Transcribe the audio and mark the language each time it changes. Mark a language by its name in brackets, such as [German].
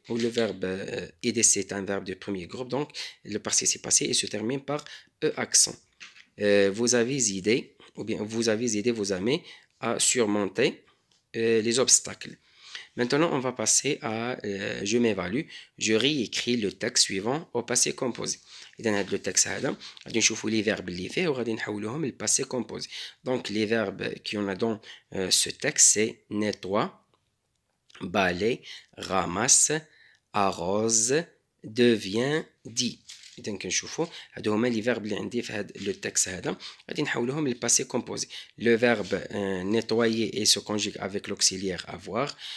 [French] Ou le verbe aider, c'est un verbe de premier groupe, donc le participe passé il se termine par E accent. Vous avez aidé, ou bien vous avez aidé vos amis à surmonter les obstacles. Maintenant, on va passer à je m'évalue. Je réécris le texte suivant au passé composé. [Arabic] إذا هذا le texte هذا غادي نشوفوا les verbes اللي فيه وغادي نحولوهم للباسé composé. [French] Donc les verbes qui on a dans ce texte c'est nettoie, balaye, ramasse, arrose, devient dit. [Arabic] إذا كنشوفوا هادو هما لي فيرب اللي عندي في هاد لو تكست هذا غادي نحولوهم للباسي كومبوزي. [French] لو فيرب nettoyer et se conjugue avec l'auxiliaire avoir.